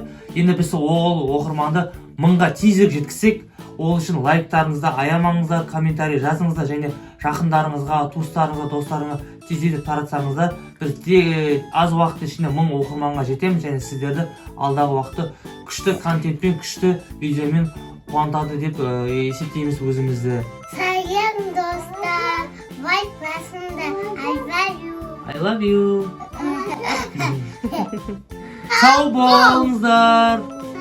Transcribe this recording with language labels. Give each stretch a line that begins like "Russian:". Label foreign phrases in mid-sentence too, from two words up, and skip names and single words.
Kazakh: Енді біз ол оқырманды 1000-ға тезірек жеткізсек, ол үшін лайктарыңызды аямаңыздар, комментарий жазыңыздар, және жақындарыңызға, туыстарыңызға, достарыңызға тезірек таратсаңыздар. Біз аз уақыт ішінде 1000 оқырманға жетеміз, және сіздерді алдағы уақытта күшті контентпен, күшті видеомен қуантады деп есептейміз өзімізді. Сәлем достар, байқасыңдар,
English: I love you.
Kazakh: Сау болыңыздар.